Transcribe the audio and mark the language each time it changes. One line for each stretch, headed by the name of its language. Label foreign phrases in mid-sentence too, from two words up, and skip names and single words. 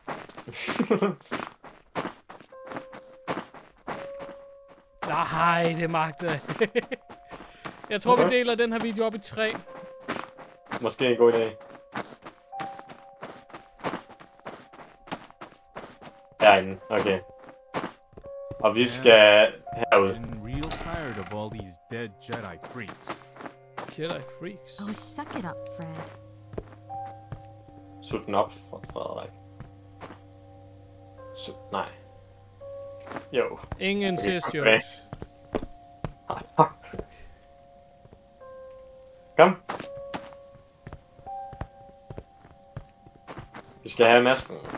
Danish: Nej, det magter jeg. Jeg tror, vi deler den her video op i 3. Måske en god idé. Derinde, okay. Og vi skal herud.
English: I'm real tired of all these dead Jedi freaks. Jedi freaks. Oh, suck it up, Fred.
Danish: Sut den op for Frederik. Nej. Jo. Ingen sidst, Okay.
English: jokes.
Danish: Kom. Vi skal have masken.